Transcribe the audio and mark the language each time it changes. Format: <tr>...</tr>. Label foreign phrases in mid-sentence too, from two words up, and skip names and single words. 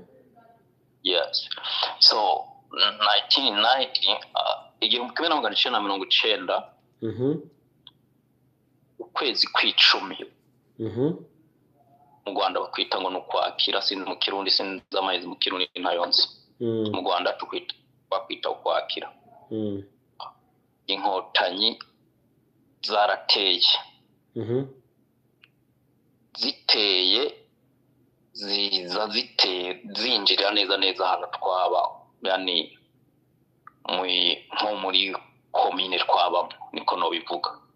<en>yes so</en> <rn>1990 igihumbi kimwe n'amagana icenda na mirongo icenda ukwezi kw'icumi mu Rwanda bakwita ngo n'ukwakira sinzi mu Kirundi sinzi amahezi mu Kirundi ntayonzi mu Rwanda bakwita ukwakira inkotanyi zarateye ziteye zinjirira neza hano twaba yani nko muri komine twabamo niko no bivuga</rn>